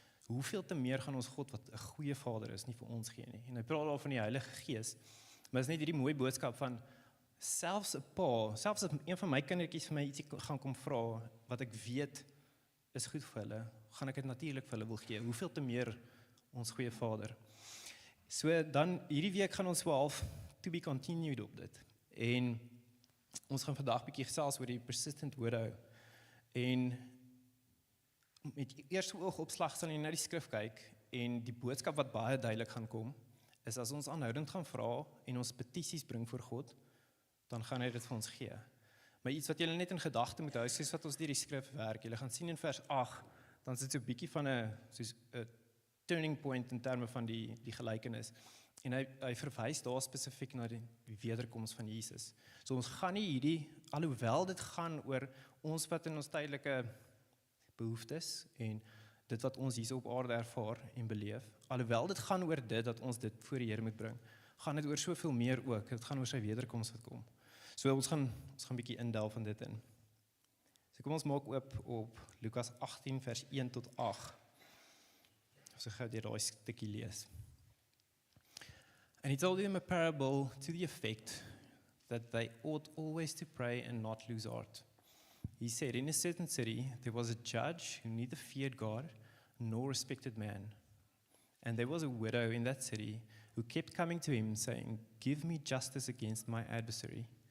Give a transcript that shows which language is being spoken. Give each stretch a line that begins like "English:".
Afrikaans: Hoeveel te meer gaan ons God, wat 'n goeie Vader is, nie vir ons gee nie. En hy praat daar van die Heilige Gees, maar is net hierdie mooi boodskap van, selfs 'n pa, selfs as een van my kindertjies vir my ietsie gaan kom vra, wat ek weet is goed vir hulle, gaan ek dit natuurlik vir hulle wil gee. Hoeveel te meer ons goeie Vader. So dan, hierdie week gaan ons so half
English: to be continued
Afrikaans: op dit. En ons gaan vandag bietjie gesels oor die
English: persistent widow.
Afrikaans: En met eerste oogopslag sal jy na die skrif kyk, en die boodskap wat baie duidelik gaan kom, is as ons aanhoudend gaan vra, en ons petisies bring voor God, dan gaan hy dit vir ons gee. Maar iets wat julle net in gedagte moet hou, soos wat ons deur die skrif werk, julle gaan sien in vers 8, dan is dit so 'n bietjie van 'n turning point in terme van die gelykenis. En hy verwys daar spesifiek na die wederkoms van Jesus. So ons gaan nie hierdie, alhoewel dit gaan oor ons wat in ons tydelike behoeftes, en dit wat ons hier op aarde ervaar en beleef, alhoewel dit gaan oor dit, dat ons dit voor die Here moet bring, gaan dit oor soveel meer ook, dit gaan oor sy wederkoms wat kom. So ons gaan bietjie indelf van dit in. So kom ons maak op Lukas 18 vers 1 tot 8. So gou deur daai stukkie lees.
English: And he told them a parable to the effect that they ought always to pray and not lose heart. He said, in a certain city, there was a judge who neither feared God nor respected man. And there was a widow in that city who kept coming to him, saying, give me justice against my adversary.